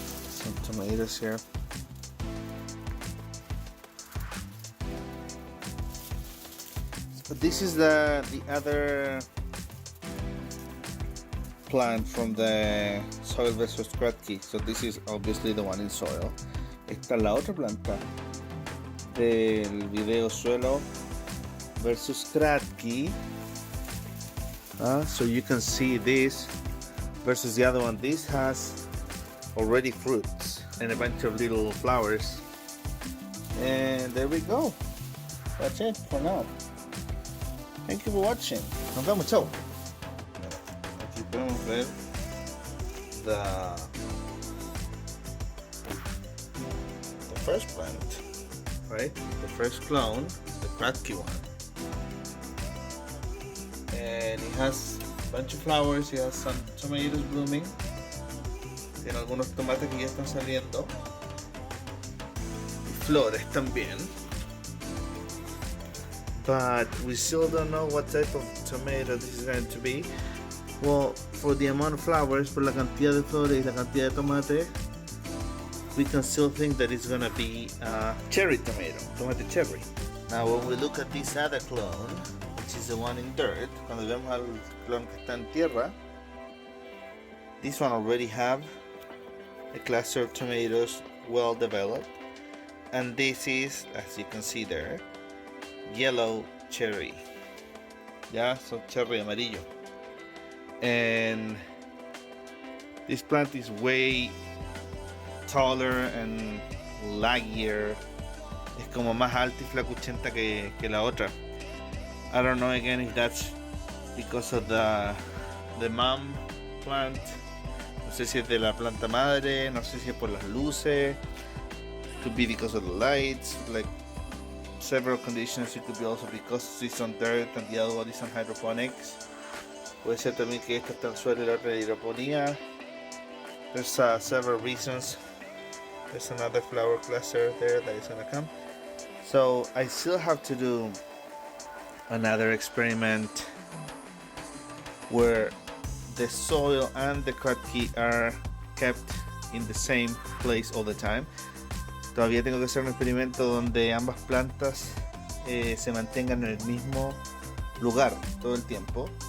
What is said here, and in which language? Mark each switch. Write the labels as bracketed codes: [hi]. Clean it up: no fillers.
[en] Some tomatoes here. But this is the other plant from the soil versus kratky. So this is obviously the one in soil. [es] Esta es la otra planta del video suelo versus kratky. [en] So you can see this versus the other one. This has already fruits and a bunch of little flowers. And there we go. That's it for now. Thank you for watching. [es] Nos vemos, chao. Aquí podemos ver [en] the first plant, right? The first clone, the kratky one. And it has a bunch of flowers, it has some tomatoes blooming. [es] Tiene algunos tomates que ya están saliendo. Y flores también. [en] But we still don't know what type of tomato this is going to be. Well, for the amount of flowers, [es] por la cantidad de flores y la cantidad de tomate, [en] we can still think that it's going to be a cherry tomato, [es] tomate cherry. [en] Now when we look at this other clone, which is the one in dirt, [es] cuando vemos al clon que está en tierra, [en] this one already have a cluster of tomatoes well developed, and this is, as you can see there, yellow cherry. Yeah, so [es] cherry amarillo. [en] And this plant is way taller and laggier. [es] Es como más alta y flacuchenta que la otra. [en] I don't know again if that's because of the mom plant. [es] No sé si es de la planta madre, no sé si es por las luces. [en] Could be because of the lights, like several conditions. It could be also because it's on dirt and the other one is on hydroponics. [es] Puede ser también que esta está en suelo y la otra en hidroponía. [en] There's several reasons. There's another flower cluster there that is gonna come. So I still have to do another experiment where the soil and the kratky are kept in the same place all the time. [es] Todavía tengo que hacer un experimento donde ambas plantas se mantengan en el mismo lugar todo el tiempo.